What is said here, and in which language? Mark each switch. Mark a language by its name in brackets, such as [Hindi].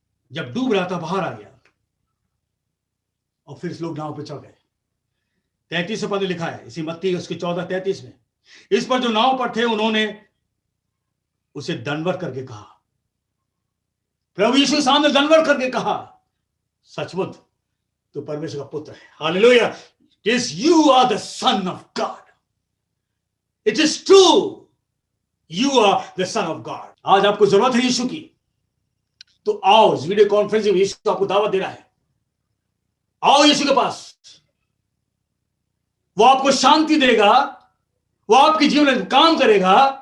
[Hindi] जब डूब रहा था बाहर आ गया और फिर लोग नाव पे चढ़ गए। 33 पद लिखा है इसी मत्ती उसके 14:33 में, इस पर जो नाव पर थे उन्होंने उसे दंडवत करके कहा, प्रभु यीशु सामने दंडवत करके कहा, सचमुच तो परमेश्वर का पुत्र है। Hallelujah. [English] It is you are the son of God. It is true. You are the son of God. [Hindi] आज आपको जरूरत है यीशु की, तो आओ। इस वीडियो कॉन्फ्रेंसिंग में यीशु आपको दावत दे रहा है, आओ यीशु के पास। वो आपको शांति देगा, वो आपके जीवन में काम करेगा।